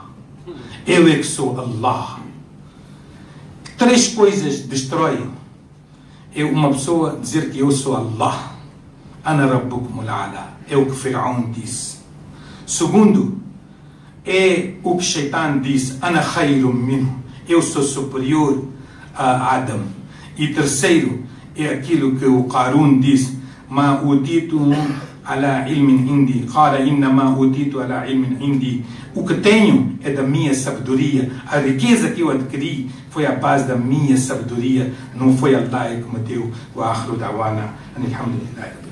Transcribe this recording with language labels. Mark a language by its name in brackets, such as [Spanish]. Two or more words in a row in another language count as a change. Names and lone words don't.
[Portuguese] Eu é que sou Allah. 3 coisas destroem. Uma pessoa dizer que eu sou Allah. [Arabic] أنا ربكم الأعلى. [Portuguese] É o que Firaun disse. Segundo, é o que Shaitan disse. [Arabic] أنا خير منه. [Portuguese] Eu sou superior a Adam. E terceiro, é aquilo que o Qarun disse. [Arabic] ما أوتيت على علم عندي. قال إنما أوتيت على علم عندي. [Portuguese] O que tenho é da minha sabedoria. A riqueza que eu adquiri foi a base da minha sabedoria. Não foi Allah que me deu. [Arabic] وآخر دعوانا. الحمد لله.